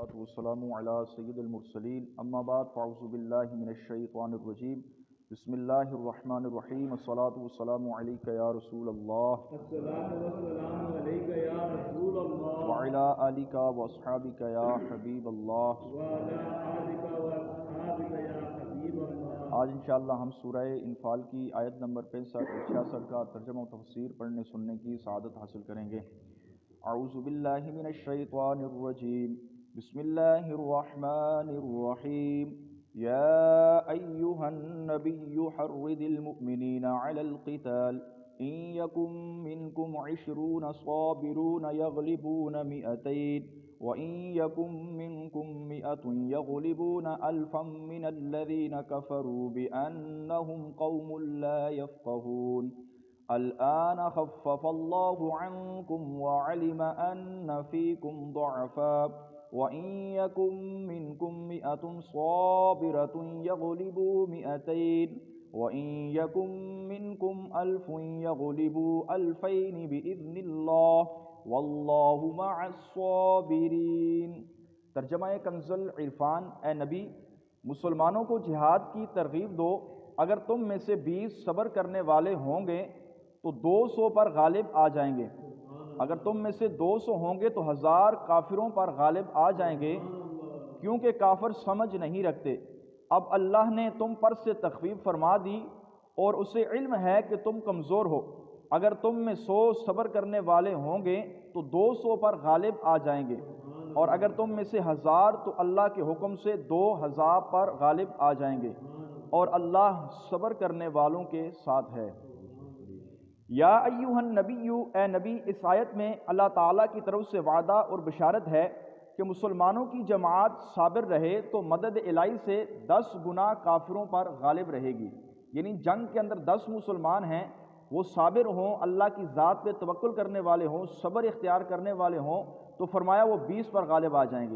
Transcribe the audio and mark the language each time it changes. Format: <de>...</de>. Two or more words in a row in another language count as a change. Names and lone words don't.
<ar>والصلاة والسلام على سيد المرسلين أما بعد فأعوذ بالله من الشيطان الرجيم بسم الله الرحمن الرحيم الصلاة والسلام عليك يا رسول الله الصلاة والسلام عليك يا رسول الله وعلى آلك وأصحابك يا حبيب الله وعلى آلك وأصحابك يا حبيب الله.</ar> <ur>آج ان شاء اللہ ہم سورہ انفال کی آیت نمبر 65 اور 66 کا ترجمہ اور تفسیر پڑھنے سننے کی سعادت حاصل کریں گے.</ur> <ar>أعوذ بالله من الشيطان الرجيم بسم الله الرحمن الرحيم يا أيها النبي حرض المؤمنين على القتال إن يكن منكم 20 صابرون يغلبون مائتين وإن يكن منكم مائة يغلبون ألفا من الذين كفروا بأنهم قوم لا يفقهون الآن خفف الله عنكم وعلم أن فيكم ضعفا وإن يكن منكم مائة صابرة يغلبوا مائتين وإن يكن منكم ألف يغلبوا ألفين بإذن الله والله مع الصابرين.</ar> <ur>ترجمہ کنز العرفان. اے نبی، مسلمانوں کو جہاد کی ترغیب دو. اگر تم میں سے 20 صبر کرنے والے ہوں گے تو 200 پر غالب آ جائیں گے. اگر تم میں سے 200 ہوں گے تو 1000 کافروں پر غالب آ جائیں گے، کیونکہ کافر سمجھ نہیں رکھتے. اب اللہ نے تم پر سے تخفیف فرما دی اور اسے علم ہے کہ تم کمزور ہو. اگر تم میں 100 صبر کرنے والے ہوں گے تو 200 پر غالب آ جائیں گے، اور اگر تم میں سے 1000 تو اللہ کے حکم سے 2000 پر غالب آ جائیں گے، اور اللہ صبر کرنے والوں کے ساتھ ہے.</ur> <ar>يا أيها النبي,</ar> <ur>اے نبی، اس آیت میں اللہ تعالیٰ کی طرف سے وعدہ اور بشارت ہے کہ مسلمانوں کی جماعت صابر رہے تو مدد الٰہی سے 10 گنا کافروں پر غالب رہے گی. یعنی جنگ کے اندر 10 مسلمان ہیں، وہ صابر ہوں، اللہ کی ذات پہ توکل کرنے والے ہوں، صبر اختیار کرنے والے ہوں، تو فرمایا وہ 20 پر غالب آ جائیں گے.</ur>